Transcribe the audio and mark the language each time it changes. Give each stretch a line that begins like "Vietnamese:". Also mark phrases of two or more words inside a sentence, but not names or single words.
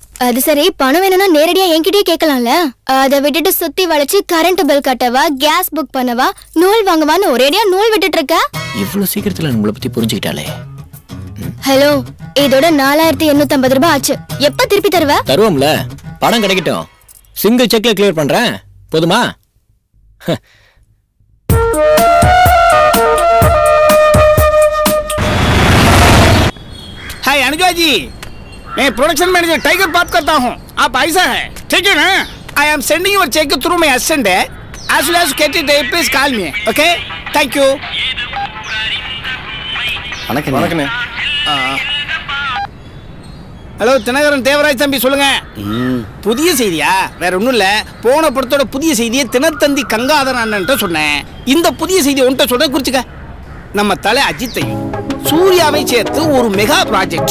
Tamil: அது சரி, பணம் வேணும்னா நேரடியா என்கிட்டயே கேட்கலாம்ல. அதை விட்டுட்டு சுத்தி வளைச்சு
English: current bill
Tamil: கட்டவா,
English: gas book
Tamil: பண்ணவா, நூல் வாங்கவான்னு ஒரேடியா நூல் விட்டுட்டு இருக்க. இவ்வளவு சீக்கிரத்துல நம்மளை பத்தி புரிஞ்சுக்கிட்டாலே. ஹலோ, இதோட 4850 ரூபாய் ஆச்சு. எப்ப திருப்பி தருவ? தருவோம்ல, பணம் கிடைக்கட்டும்.
English: single cheque
Tamil: கிளியர் பண்றேன், போதுமா?
Hindi: हाय अनुजा जी, मैं
English: production manager
Hindi: टाइगर बात करता हूँ. आप ऐसा है, ठीक है ना?
English: I am sending your cheque through my assistant है. As soon as you get it, please call me. Okay? Thank you.
Tamil: வணக்கம். ஹலோ தினகரன் தேவராஜ் தம்பி, சொல்லுங்க. புதிய செய்தியா? வேற ஒண்ணும் இல்ல. போன படத்தோட புதிய செய்தியை தினத்தந்தி கங்காதரன் அண்ணன்ட்ட சொன்னேன். இந்த புதிய செய்தியை உன்கிட்ட சொல்ற, குறிச்சுக்க. நம்ம தலை அஜித்தையும் சூர்யாவை சேர்த்து ஒரு
English: mega project.